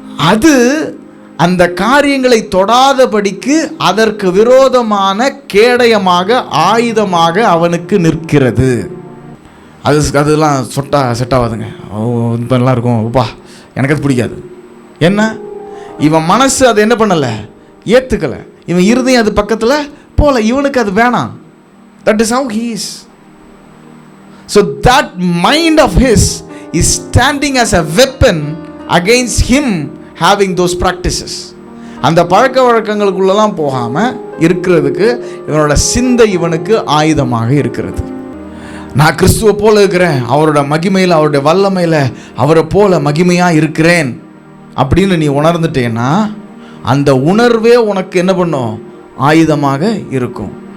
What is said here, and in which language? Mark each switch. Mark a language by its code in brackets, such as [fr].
[ta] அது அந்த காரியங்களை தொடாதபடிக்கு அதற்கு விரோதமான கேடயமாக, ஆயுதமாக அவனுக்கு நிற்கிறது. அதெல்லாம் செட் ஆகாதுங்க, ஓ இப்பெல்லாம் இருக்கும், ஓப்பா எனக்கு அது பிடிக்காது. என்ன, இவன் மனசு அதை என்ன பண்ணலை? ஏற்றுக்கலை. இவன் இருதயம் அது பக்கத்தில் போல, இவனுக்கு அது வேணாம். [en] That is how he is. So that mind of his is standing as a weapon against him having those practices. [ta] அந்த பழக்க வழக்கங்களுக்குள்ளெல்லாம் போகாமல் இருக்கிறதுக்கு இவனோட சிந்தை இவனுக்கு ஆயுதமாக இருக்கிறது. நான் கிறிஸ்துவை போல இருக்கிறேன், அவரோட மகிமையில் அவருடைய வல்லமையில் அவரை போல மகிமையாக இருக்கிறேன் அப்படின்னு நீ உணர்ந்துட்டேன்னா அந்த உணர்வே உனக்கு என்ன பண்ணும்? ஆயுதமாக இருக்கும்.